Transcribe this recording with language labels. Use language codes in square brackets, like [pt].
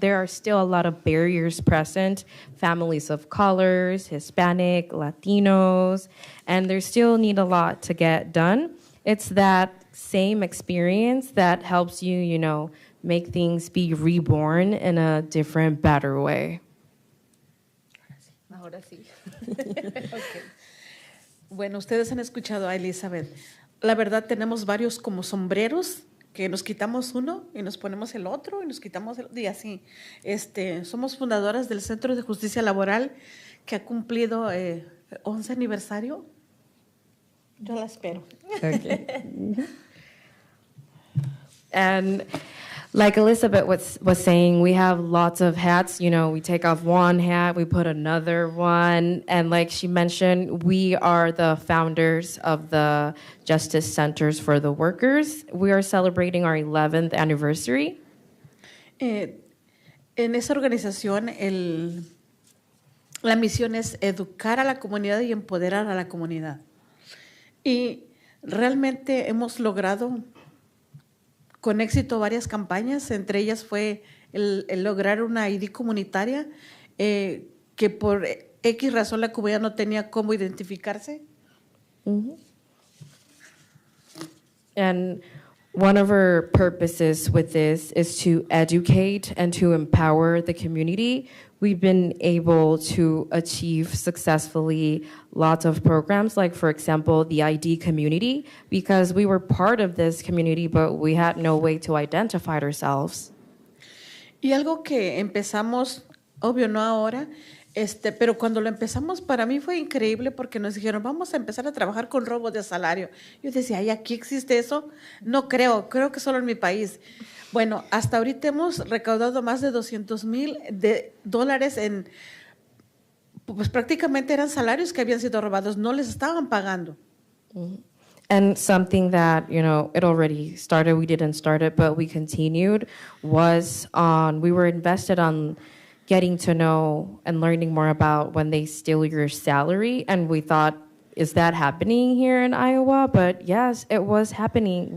[en] There are still a lot of barriers present. Families of colors, Hispanic, Latinos, and there still need a lot to get done. It's that same experience that helps you, you know, make things be reborn in a different, better way. [es] Ahora sí. [en] Okay. [es] Bueno, ustedes han escuchado a Elizabeth. La verdad, tenemos varios como sombreros que nos quitamos uno y nos ponemos el otro y nos quitamos el otro y así. Somos fundadoras del Centro de Justicia Laboral que ha cumplido 11 aniversario. Yo la espero. [en] Okay. And Like Elizabeth was saying, we have lots of hats. You know, we take off one hat, we put another one. And like she mentioned, we are the founders of the Justice Centers for the Workers. We are celebrating our 11th anniversary. [es] En esa organización, la misión es educar a la comunidad y empoderar a la comunidad. Y realmente hemos logrado con éxito varias campañas, entre ellas fue el lograr una ID comunitaria, que por X razón la comunidad no tenía cómo identificarse. Mm-hmm. [en] And one of our purposes with this is to educate and to empower the community. We've been able to achieve successfully lots of programs, like, for example, the ID community, because we were part of this community, but we had no way to identify ourselves. [es] Y algo que empezamos, obvio no ahora, pero cuando lo empezamos para mí fue increíble porque nos dijeron, vamos a empezar a trabajar con robo de salario. Yo decía, ¿ay, aquí existe eso? No creo que solo en mi país. Bueno, hasta ahorita hemos recaudado más de $200,000 en, pues prácticamente eran salarios que habían sido robados, no les estaban pagando. [en] And something that, you know, it already started, we didn't start it, but we continued, was we were invested on getting to know and learning more about when they steal your salary. And we thought, is that happening here in Iowa? But yes, it was happening.